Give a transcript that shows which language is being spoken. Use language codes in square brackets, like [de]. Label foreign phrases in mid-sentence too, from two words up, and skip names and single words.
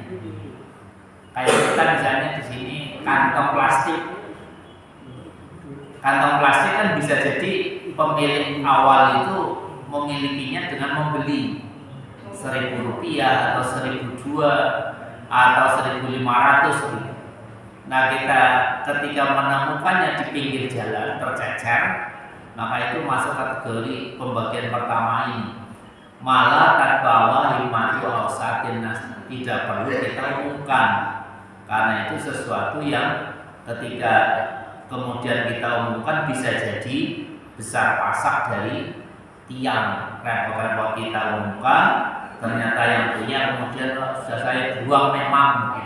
[id] Kayak kita misalnya di sini kantong plastik kan bisa jadi pemilik awal itu memilikinya dengan membeli 1.000 rupiah atau 1.200 atau 1.500. Nah, kita ketika menemukannya di pinggir jalan tercecer, maka itu masuk kategori pembagian pertama ini. [ar] ما لا تتبعه همة أوساط الناس, [id] tidak perlu kita umumkan, karena itu sesuatu yang ketika kemudian kita umumkan bisa jadi besar pasak dari tiang. Repot-repot kita umumkan, ternyata yang punya kemudian sudah saya buang memang gitu.